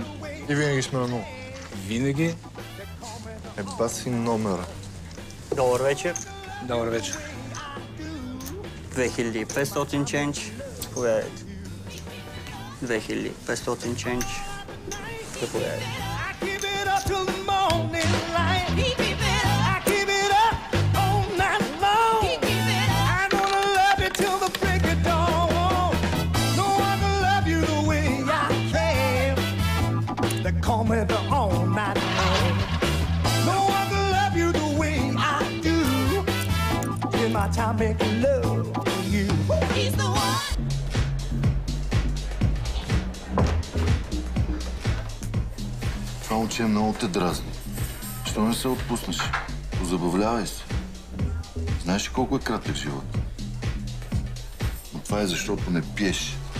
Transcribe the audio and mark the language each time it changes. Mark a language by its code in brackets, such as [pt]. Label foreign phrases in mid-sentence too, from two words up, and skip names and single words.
[bg] И винаги сме на нула. Винаги. Еба си номера. Добър вечер. Добър вечер. 2500 ченч. Заповядайте. 2500 ченч. Заповядайте. [en] Call me the all night man. No one can love you the way I do. Give my time making love to you. He's the one. [bg] Това момче много те дразни. Що не се отпуснеш? Позабавлявай се. Знаеш ли колко е кратък живот? Но това е защото не пиеш.